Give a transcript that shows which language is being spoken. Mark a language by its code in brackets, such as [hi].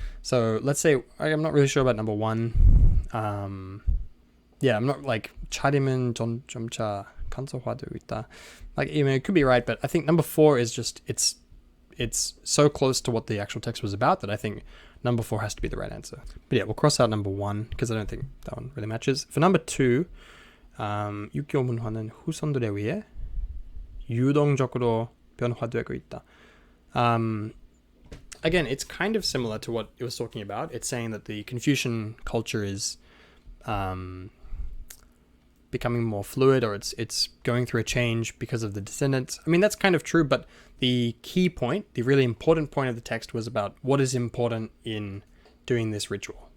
[en] So let's say, I'm not really sure about number 1. Yeah, I'm not like [ko] 차림은 점차 간소화되고 있다. [en] Like, it could be right, but I think number 4 is just, it's so close to what the actual text was about that I think number 4 has to be the right answer. But yeah, we'll cross out number 1 because I don't think that one really matches. For number 2, [ko] 육교 문화는 후손들에 의해 유동적으로 변화되고 있다. [en] Again, it's kind of similar to what it was talking about. It's saying that the Confucian culture is becoming more fluid, or it's going through a change because of the descendants. I mean, that's kind of true, but the key point, the really important point of the text was about what is important in doing this ritual.